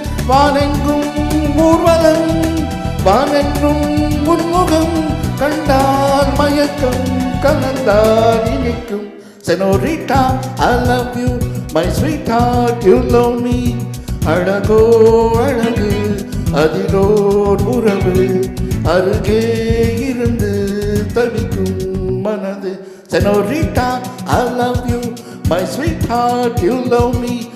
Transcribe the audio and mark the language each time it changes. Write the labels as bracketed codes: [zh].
[ta] வானெங்கும் ஊர்வலம் வானென்றும் உன்முகம் கண்டால் மயக்கம் கலந்தால் இனிக்கும். [en] Senorita, I love you, my sweetheart, you love me. [ta] அழகோ அழகு அதிலோர் உறவு அருகே இருந்து தவிக்கும் மனது. [en] Senorita, I love you, my sweetheart, you love me.